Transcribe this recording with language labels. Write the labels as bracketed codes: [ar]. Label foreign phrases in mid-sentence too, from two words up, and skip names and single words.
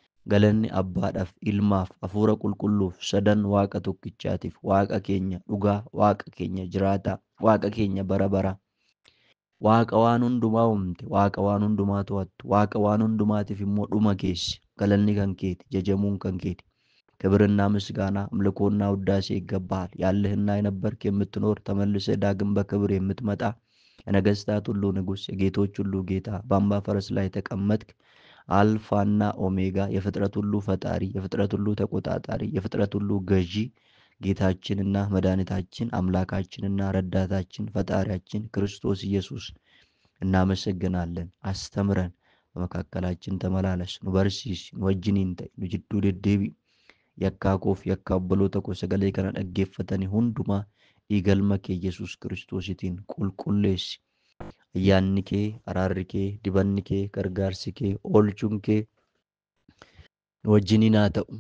[om] Galanni Abbaadhaaf, Ilmaaf, Hafuura Qulqulluuf, sadan Waaqa tokkichaatiif, Waaqa keenya dhugaa, Waaqa keenya jiraataa, Waaqa keenya bara baraa, Waaqa waan hundumaa uumte, Waaqa waan hundumaa to'attu, Waaqa waan hundumaatiif immoo dhuma geesse. Galanni kan keeti, jajamuun kan keeti። [am] ክብርና ምስጋና አምልኮና ውዳሴ ይገባሃል። ያለህና የነበርክ የምትኖር ተመልሰህ ዳግም በክብር የምትመጣ የነገስታት ሁሉ ንጉሥ የጌቶች ሁሉ ጌታ በአምባ ፈረስ ላይ ተቀመጥክ አልፋና ኦሜጋ የፍጥረት ሁሉ ፈጣሪ የፍጥረት ሁሉ ተቆጣጣሪ የፍጥረት ሁሉ ገዢ ጌታችንና መድኃኒታችን አምላካችንና ረዳታችን ፈጣሪያችን ክርስቶስ ኢየሱስ እናመሰግናለን። አስተምረን፣ በመካከላችን ተመላለስ፣ [om] nu barsiisi, nu wajjiniin ta'i, nu jidduu deddeebi'i. Yakkaa koof yakka obboloota koo sagalee kana dhaggeeffatanii hundumaa dhiigalma kee Yesuus Kiristoositiin qulqulleessi. Ayyaanni kee, araarri kee, dibanni kee, gargaarsi kee, oolchuun kee nu wajjiniin haa ta'u.